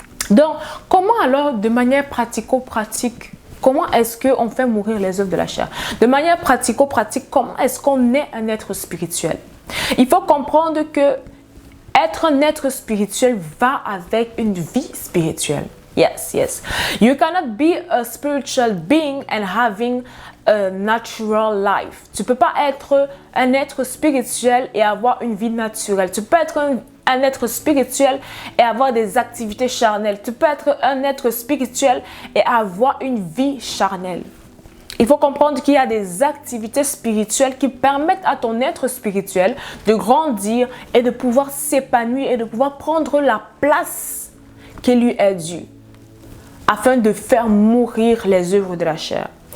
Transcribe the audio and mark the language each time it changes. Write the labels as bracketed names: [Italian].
[French] Donc, comment alors, de manière pratico-pratique, comment est-ce qu'on fait mourir les œuvres de la chair? De manière pratico-pratique, comment est-ce qu'on est un être spirituel? Il faut comprendre que être un être spirituel va avec une vie spirituelle. [English] Yes, yes. You cannot be a spiritual being and having a natural life. [French] Tu ne peux pas être un être spirituel et avoir une vie naturelle. Tu peux être un être spirituel et avoir des activités charnelles. Tu peux être un être spirituel et avoir une vie charnelle. Il faut comprendre qu'il y a des activités spirituelles qui permettent à ton être spirituel de grandir et de pouvoir s'épanouir et de pouvoir prendre la place qui lui est due afin de faire mourir les œuvres de la chair.